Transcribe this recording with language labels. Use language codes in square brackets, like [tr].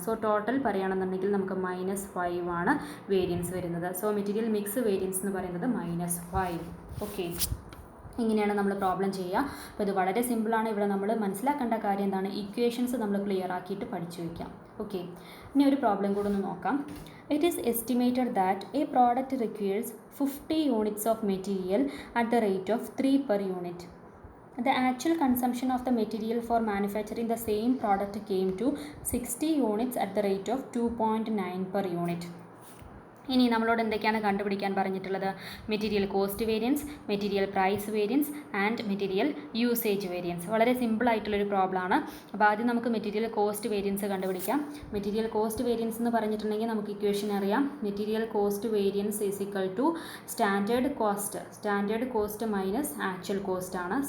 [ml] So total പറയുകയാണെന്നുണ്ടെങ്കിൽ നമുക്ക് -5 ആണ് വേരിയൻസ് വരുന്നത്. സോ മെറ്റീരിയൽ മിക്സ് വേരിയൻസ് എന്ന് പറയുന്നത് -5. ഓക്കെ, ഇങ്ങനെയാണ് നമ്മൾ പ്രോബ്ലം ചെയ്യുക. അപ്പോൾ ഇത് വളരെ സിമ്പിളാണ്. ഇവിടെ നമ്മൾ മനസ്സിലാക്കേണ്ട കാര്യം എന്താണ്? ഇക്വേഷൻസ് നമ്മൾ ക്ലിയർ ആക്കിയിട്ട് പഠിച്ചു വയ്ക്കാം. ഓക്കെ, ഇനി ഒരു പ്രോബ്ലം കൂടെ ഒന്ന് നോക്കാം. [en] It is estimated that a product requires 50 units of material at the rate of 3 per unit. The actual consumption of the material for manufacturing the same product came to 60 units at the rate of 2.9 per unit. [ml] ഇനി നമ്മളോട് എന്തൊക്കെയാണ് കണ്ടുപിടിക്കാൻ പറഞ്ഞിട്ടുള്ളത്? Material cost variance, material price variance and material usage variance. വളരെ സിമ്പിളായിട്ടുള്ളൊരു പ്രോബ്ലമാണ്. അപ്പോൾ ആദ്യം നമുക്ക് മെറ്റീരിയൽ കോസ്റ്റ് വേരിയൻസ് കണ്ടുപിടിക്കാം. [en] Material cost variance എന്ന് പറഞ്ഞിട്ടുണ്ടെങ്കിൽ നമുക്ക് ഇക്വേഷൻ അറിയാം. Material cost variance is equal to standard cost minus actual cost [ml] ആണ്.